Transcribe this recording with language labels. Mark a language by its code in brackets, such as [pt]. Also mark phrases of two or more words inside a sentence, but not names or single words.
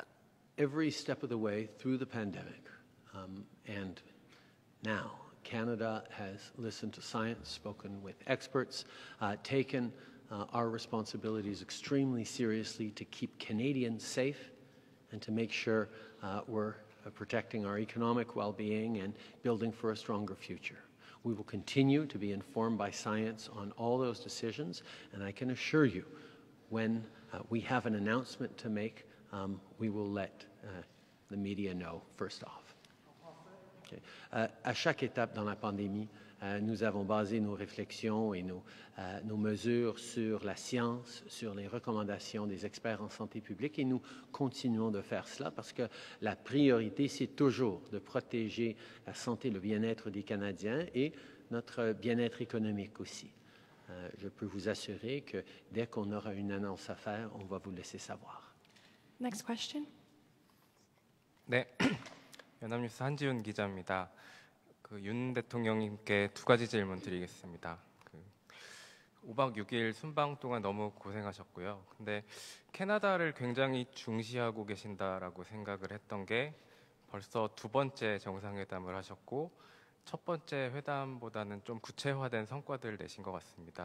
[en] Every step of the way through the pandemic, and now Canada has listened to science, spoken with experts, taken our responsibilities extremely seriously to keep Canadians safe and to make sure we're protecting our economic well-being and building for a stronger future. We will continue to be informed by science on all those decisions, and I can assure you, when we have an announcement to make, we will let the media know first off. Okay. [fr] À chaque étape dans la pandémie, nous avons basé nos réflexions et nos mesures sur la science, sur les recommandations des experts en santé publique, et nous continuons de faire cela parce que la priorité, c'est toujours de protéger la santé, le bien-être des Canadiens et notre bien-être économique aussi. Je peux vous assurer que dès qu'on aura une annonce à faire, on va vous laisser savoir. [en] Next question. [ko] 네, 연합뉴스 한지훈 기자입니다. 윤 대통령님께 두 가지 질문 드리겠습니다. 5박 6일 순방 동안 너무 고생하셨고요. 근데 캐나다를 굉장히 중시하고 계신다라고 생각을 했던 게 벌써 두 번째 정상회담을 하셨고 첫 번째 회담보다는 좀 구체화된 성과들을 내신 것 같습니다.